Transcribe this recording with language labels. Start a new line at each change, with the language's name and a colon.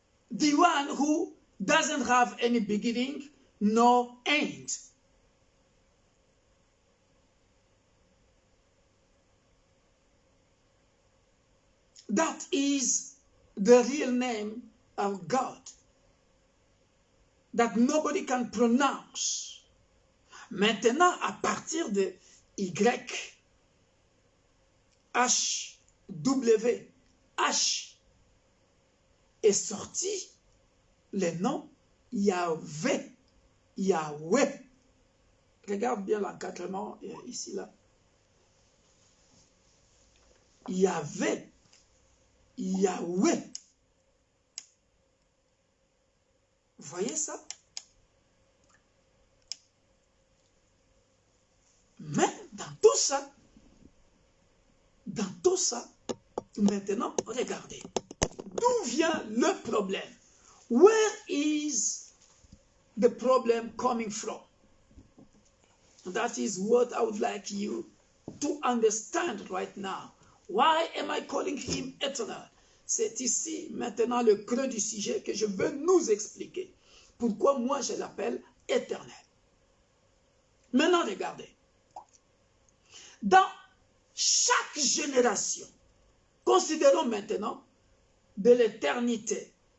English: The one who doesn't have any beginning nor end. That is the real name of God that nobody can pronounce.
French: Maintenant, à partir de Y, H, W, H est sorti le nom Yahvé, Yahweh. Regarde bien l'encadrement ici, là. Yahvé, Yahweh. Vous voyez ça? Mais dans tout ça, maintenant, regardez. D'où vient le problème?
English: Where is the problem coming from? That is what I would like you to understand right now. Why am I calling him eternal?
French: C'est ici maintenant le creux du sujet que je veux nous expliquer. Pourquoi moi je l'appelle éternel. Maintenant regardez. Dans chaque génération, considérons maintenant de l'éternité.